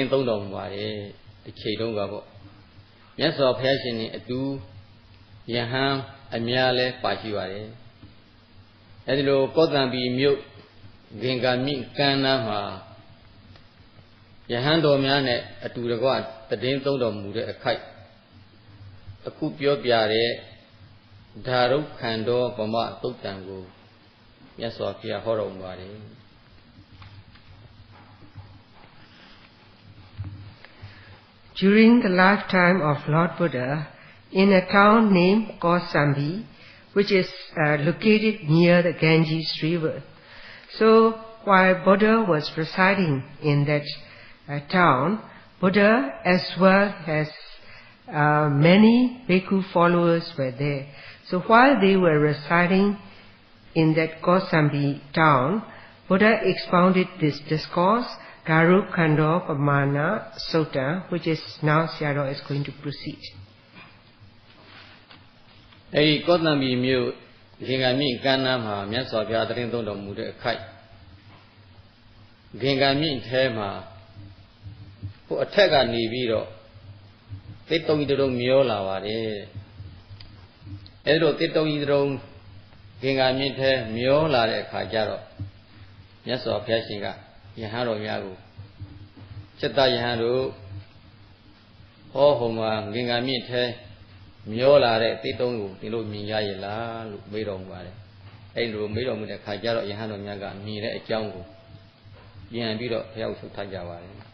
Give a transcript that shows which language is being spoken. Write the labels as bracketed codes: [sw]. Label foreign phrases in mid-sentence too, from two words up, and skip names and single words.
[my] သုံးတော်မူပါတယ်ဒီချိန်တုန်းကပေါ့မြတ်စွာဘုရားရှင်နဲ့အတူယဟန်အများလဲပါရှိပါတယ်အဲဒီလိုကောသံဘီမြို့ဂင်္ဂာမြစ်ကမ်းနားမှာယဟန်တော်များနဲ့အတူတကွတရင်သုံးတော်မူတဲ့အခိုက်အခုပြောပြတဲ့ဓာရုခန္ဓောပမသုတ်တံကိုမြတ်စွာဘုရားဟောတော်မူပါတယ် [en] During the lifetime of Lord Buddha, in a town named Kosambi, which is located near the Ganges River. So, while Buddha was residing in that town, Buddha as well as many bhikkhu followers were there. So while they were residing in that Kosambi town, Buddha expounded this discourse, Darukhandopamana Sutta, which is now Sayadaw is going to proceed. [my] အဲဒီကောသံဘီမြို့ဂင်္ဂာမြစ်ကမ်းနားမှာမြတ်စွာဘုရားတရင်သုံးတော်မူတဲ့အခိုက်ဂင်္ဂာမြစ်ထဲမှာဟိုအထက် ကနေပြီးတော့သစ်တုံးကြီးတုံးမျောလာပါတယ်အဲဒီလိုသစ်တုံးကြီးတုံးဂင်္ဂာမြစ်ထဲမျောလာတဲ့အခါကျတော့မြတ်စွာဘုရားရှင်ကယဟန်တော်များကိုจิตတယဟန်တို့ဟောဟိုမှာဂင်္ဂာမြစ်ထဲမျောလာတဲ့သစ်တုံးကိုဒီလိုမြင်ရရဲ့လားလို့မေးတော်မူပါတယ်အဲဒီလိုမေးတော်မူတဲ့အခါကျတော့ယဟန်တော်များကမြင်တဲ့အကြောင်းကိုပြန်ပြီးတော့ဘုရားဆုထားကြပါတယ်